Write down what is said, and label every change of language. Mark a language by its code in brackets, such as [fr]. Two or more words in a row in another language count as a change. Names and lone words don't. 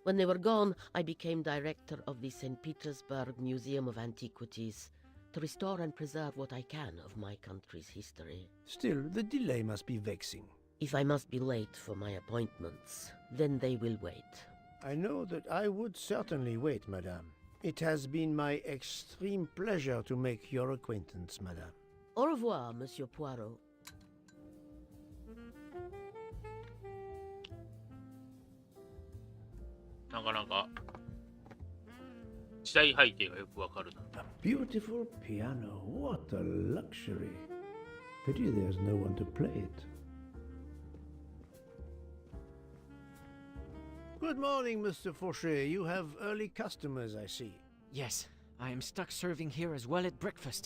[en] When they were gone, I became director of the St. Petersburg Museum of Antiquities to restore and preserve what I can of my country's history. Still, the delay must be vexing. If I must be late for my appointments, then they will wait. I know that I would certainly wait, madame. It has been my extreme pleasure to make your acquaintance, madame. [fr] Au revoir, Monsieur Poirot. [ja] なかなか時代背景がよくわかるな。 [en] A beautiful piano. What a luxury. Pity there's no one to play it. Good morning, Mr. Fauché. You have early customers, I see. Yes, I am stuck serving here as well at breakfast.